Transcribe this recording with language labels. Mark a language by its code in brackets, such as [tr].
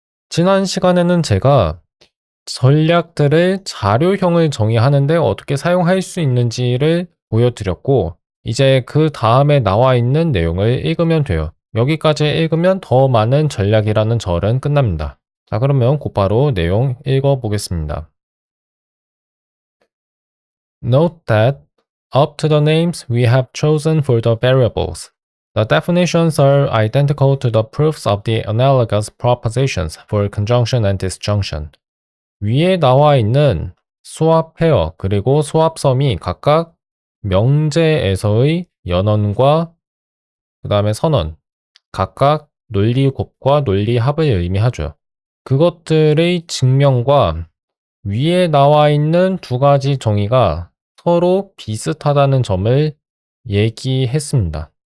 [ko] 지난 시간에는 제가 전략들을 자료형을 정의하는데 어떻게 사용할 수 있는지를 보여드렸고, 이제 그 다음에 나와 있는 내용을 읽으면 돼요. 여기까지 읽으면 더 많은 전략이라는 절은 끝납니다. 자, 그러면 곧바로 내용 읽어보겠습니다. [en] Note that up to the names we have chosen for the variables, the definitions are identical to the proofs of the analogous propositions for conjunction and disjunction. [ko] 위에 나와 있는 수합 페어 그리고 수합섬이 각각 명제에서의 연원과 그 다음에 선언, 각각 논리곱과 논리합을 의미하죠. 그것들의 증명과 위에 나와 있는 두 가지 정의가 서로 비슷하다는 점을 얘기했습니다.